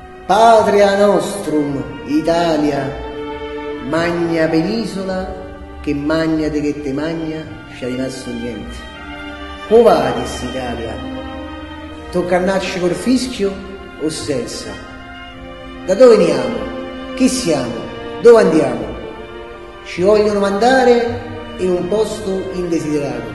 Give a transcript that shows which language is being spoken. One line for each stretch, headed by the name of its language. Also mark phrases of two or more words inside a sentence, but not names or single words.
Latin: Patria nostrum,
Italian: Italia, magna penisola, che magna de che te magna, ci è rimasto niente. Come vadis Italia? Tocca annarci col fischio o senza? Da dove veniamo? Chi siamo? Dove andiamo? Ci vogliono mandare in un posto indesiderato.